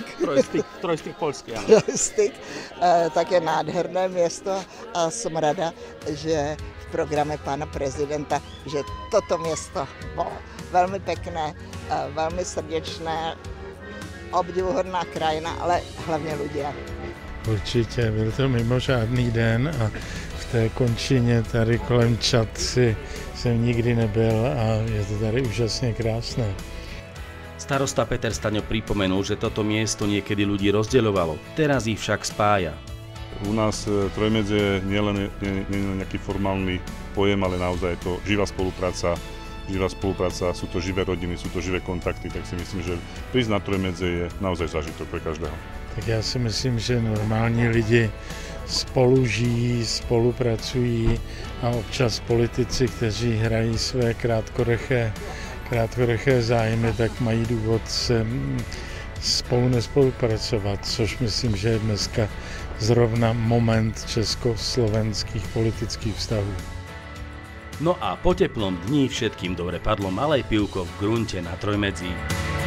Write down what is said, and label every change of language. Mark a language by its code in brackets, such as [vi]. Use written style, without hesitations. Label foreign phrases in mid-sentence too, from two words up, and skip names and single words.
[sk] poľský, áno. Trojstyk, tak je nádherné miesto a som rada, že v programe pána prezidenta, že toto miesto bolo veľmi pekné, veľmi srdečné, obdivuhodná krajina, ale hlavně ľudia. [cs] Určitě, byl to mimořádný den a v té končině tady kolem Čatry jsem nikdy nebyl a je to tady úžasně krásné. [sk] Starosta Peter Staňo pripomenul, že toto miesto niekedy ľudí rozdeľovalo, teraz ich však spája. U nás Trojmedzie nie len nejaký formálny pojem, ale naozaj je to živá spolupráca, sú to živé rodiny, sú to živé kontakty, tak si myslím, že prísť na Trojmedzie je naozaj zážitok pre každého. [cs] Tak já si myslím, že normální lidi spolu žijí, spolupracují a občas politici, kteří hrají své krátkoryché zájmy, tak mají důvod se spolu nespolupracovat, což myslím, že je dneska zrovna moment československých politických vztahů. [sk] No a po teplom dni všetkým dobre padlo malé pivko v grunte na Trojmedzí.